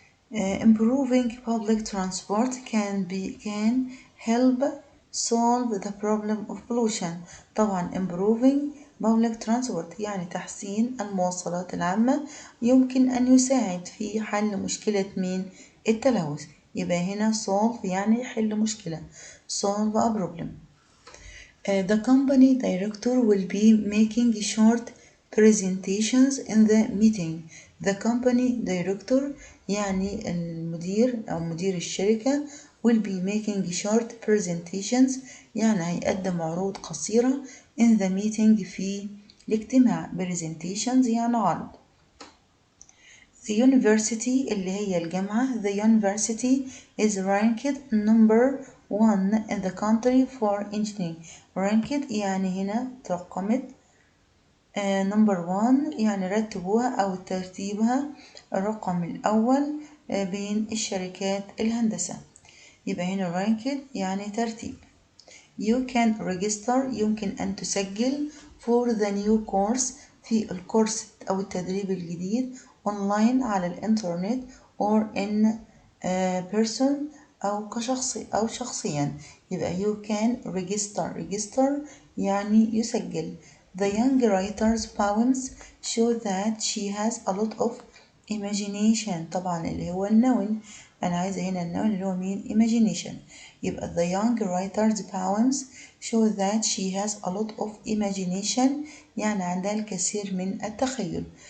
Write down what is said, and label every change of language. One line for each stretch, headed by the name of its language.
English: Improving public transport can help solve the problem of pollution.
Arabic: طبعا
English: improving public transport
Arabic: يعني تحسين المواصلات العامة يمكن أن يساعد في حل مشكلة التلوث. يبقى هنا solve يعني يحل مشكلة
English: solve a problem. The company director will be making short presentations in the meeting. The company director
Arabic: يعني المدير أو مدير الشركة
English: will be making short presentations
Arabic: يعني هيقدم عروض قصيرة
English: in the meeting
Arabic: في الاجتماع. presentations يعني عرض.
English: The university
Arabic: اللي هي الجامعة
English: the university is ranked number 1 in the country for engineering.
Arabic: ranked يعني هنا ترقمت
English: number 1
Arabic: يعني رتبوها أو ترتيبها الرقم الأول بين الشركات الهندسة. يبقى هنا ranked يعني ترتيب.
English: You can register
Arabic: يمكن أن تسجل
English: for the new course
Arabic: في الكورس أو التدريب الجديد online على الإنترنت
English: or in person
Arabic: أو كشخصي أو شخصيا. يبقى
English: you can register
Arabic: يعني يسجل.
English: The young writer's poems show that she has a lot of imagination.
Arabic: طبعا اللي هو النون، أنا عايزة هنا النون اللي هو مين؟ imagination.
English: يبقى the young writer's poems show that she has a lot of imagination
Arabic: يعني عندها الكثير من التخيل.